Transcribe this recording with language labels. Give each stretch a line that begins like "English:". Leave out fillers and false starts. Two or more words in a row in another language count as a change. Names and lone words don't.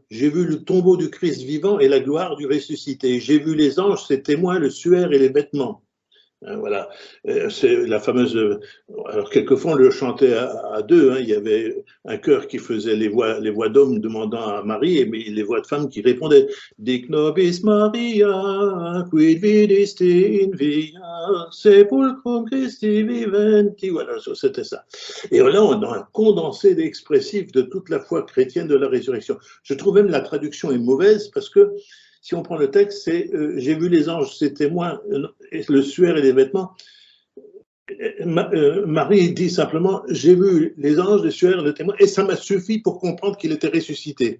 French: J'ai vu le tombeau du Christ vivant et la gloire du ressuscité. J'ai vu les anges, ses témoins, le suaire et les vêtements. Voilà, c'est la fameuse. Alors, quelquefois, on le chantait à deux. Hein. Il y avait un chœur qui faisait les voix d'hommes demandant à Marie et les voix de femmes qui répondaient:
Latin: Dic nobis Maria, quid vidist in via, sepulchrum Christi viventi.
French: Voilà, c'était ça. Et là, on a un condensé expressif de toute la foi chrétienne de la résurrection. Je trouve même la traduction est mauvaise parce que si on prend le texte, c'est j'ai vu les anges, ses témoins, le suaire et les vêtements. Marie dit simplement j'ai vu les anges, les suaires, les témoins, et ça m'a suffi pour comprendre qu'il était ressuscité.